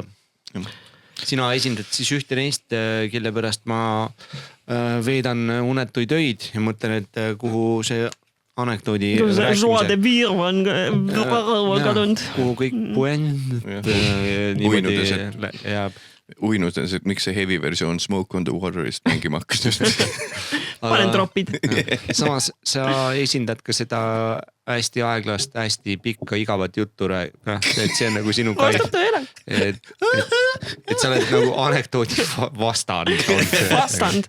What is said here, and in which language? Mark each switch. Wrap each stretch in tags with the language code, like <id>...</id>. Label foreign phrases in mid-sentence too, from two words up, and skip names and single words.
<et>Sina esindad siis ühte neist, kelle pärast ma veedan unetuid öid ja mõtlen, et kuhu see anekdoodi rääkimise. On kadunud. Kuhu kõik puend jääb. Uinudes, et miks see heavy versioon Smoke on the Waterist mängima hakkas just. Panen tropid. Samas sa esindad ka seda hästi aeglast, hästi pikka igavat juttu et see on nagu sinu Vastab tõele. Et sa oled nagu anekdoodi vastand. Vastand.</et>